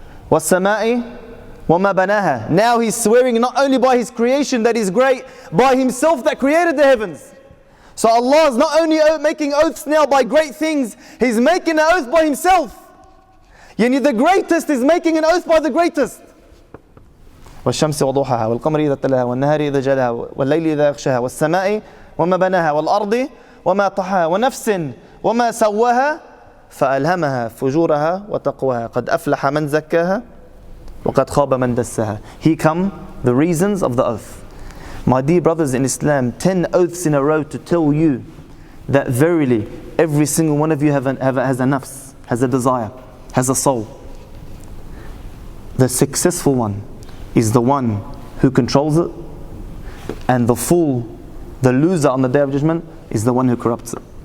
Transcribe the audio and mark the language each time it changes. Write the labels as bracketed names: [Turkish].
[Arabic] وَالسَّمَاءِ وَمَا بَنَاهَا. [English] Now he's swearing not only by his creation that is great, by himself that created the heavens. So Allah is not only making oaths now by great things, he's making an oath by himself. Yani the greatest is making an oath by the greatest. [Arabic] والشمس وضحاها والقمر إذا تلاها والنهار إذا جلاها والليل إذا يغشاها والسماء وما بناها والأرض وما طحاها ونفس وما سواها فألهمها فجورها وتقواها قد أفلح من زكاها وقد خاب من دساها. [English] Here come the reasons of the oath. My dear brothers in Islam, 10 oaths in a row to tell you that verily every single one of you has a nafs, has a desire, has a soul. The successful one is the one who controls it, and the fool, the loser on the Day of Judgment, is the one who corrupts it.